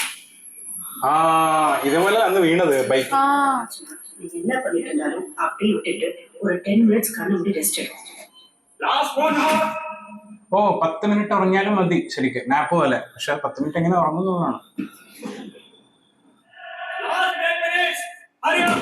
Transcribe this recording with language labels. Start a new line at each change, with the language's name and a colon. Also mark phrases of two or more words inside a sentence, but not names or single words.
Malayalam: ഇതുപോലെ അന്ന് വീണത് ബൈക്ക്.
Tamil: நீ என்ன பண்ணிட்டு இருந்தாலும் அப்படியே விட்டுட்டு ஒரு 10 மினிட்ஸ் கண்ணு மூடி ரெஸ்ட் எடு.
English: Last 1 hour.
Malayalam: 10 മിനിറ്റ് ഉറങ്ങിയാലും മതി ശരിക്കും, നാപ്പ് പോലെ. പക്ഷെ 10 മിനിറ്റ് എങ്ങനെ ഉറങ്ങുന്നതാണ്.
English: Last 10 minutes. Hurry up.